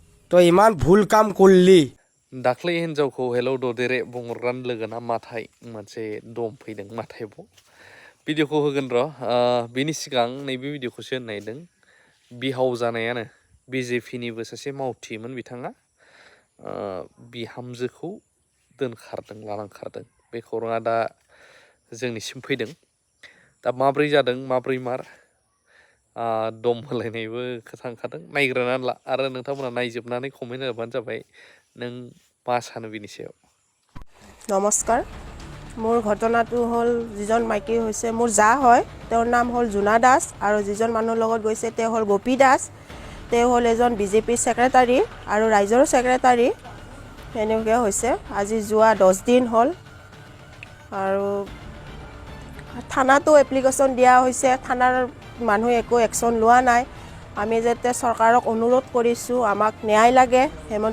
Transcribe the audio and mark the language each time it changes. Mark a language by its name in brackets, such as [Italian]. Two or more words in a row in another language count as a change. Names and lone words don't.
[Bangla] তই ইমান ভুল কাম করলি [Bodo] दाख्लै हिन्जावखौ हेलौ ददेरे बुंहरग्रान लोगोना माथाय मोनसे दम फैदों माथायबाव भिडिअखौ होगोन र' बिनि सिगां नैबे भिडिअखौसो होनो नागिरदों बिहाव जानायानो बिजेपिनिबो सासे मावथिमोन बिथाङा बिहामजोखौ दोनखारदों लानांखारदों बे खौराङा दा जोंनिसिम फैदों दा माब्रै जादों माब्रै मार दम होलायनायबो खोथा ओंखारदों नायग्रोनानै ला आरो नोंथांमोना नायजोबनानै कमेन्ट होबानो जाबाय नों मा सानो बिनि सायाव [Assamese] নমস্কাৰ মোৰ ঘটনাটো হ'ল যিজন মাইকী হৈছে মোৰ জা হয় তেওঁৰ নাম হ'ল জোনা দাস আৰু যিজন মানুহৰ লগত গৈছে তেওঁ হ'ল গোপী দাস তেওঁ হ'ল এজন বিজেপি সেক্ৰেটাৰী আৰু ৰাইজৰ সেক্ৰেটাৰী এনেকৈ হৈছে আজি যোৱা 10 দিন হ'ল আৰু থানাতো এপ্লিকেশ্যন দিয়া হৈছে থানাৰ মানুহে একো একশ্যন লোৱা নাই আমি যাতে চৰকাৰক অনুৰোধ কৰিছোঁ আমাক ন্যায় লাগে হেমন্ত